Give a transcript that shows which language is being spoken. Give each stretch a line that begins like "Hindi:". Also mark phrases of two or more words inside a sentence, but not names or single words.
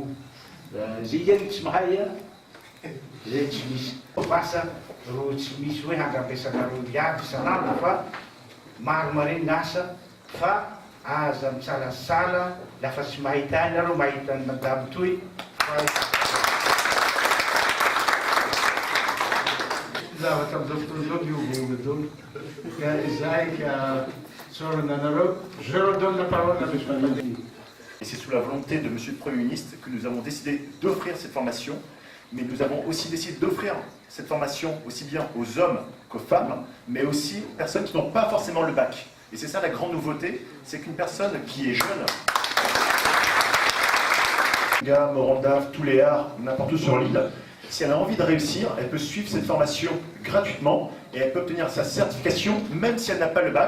Malagasy: Zay eny tsy mahay zay tsy misy vasa ro tsy misy hoe hangambesanareo iaby isan'andro fa maro mare ny asa fa aza mitsalasala lafa tsy mahita any nareo mahita ny madamo toy zavatra amizao fotoana zao miovona dolo ka izay ka sorana anareo
French: je redonne la parole à monsieur. Et c'est sous la volonté de monsieur le Premier ministre que nous avons décidé d'offrir cette formation, mais nous avons aussi décidé d'offrir cette formation aussi bien aux hommes qu'aux femmes, mais aussi aux personnes qui n'ont pas forcément le bac. Et c'est ça la grande nouveauté, c'est qu'une personne qui est jeune, Morondava, Touléar, n'importe où sur l'île, si elle a envie de réussir, elle peut suivre cette formation gratuitement et elle peut obtenir sa certification même si elle n'a pas le bac.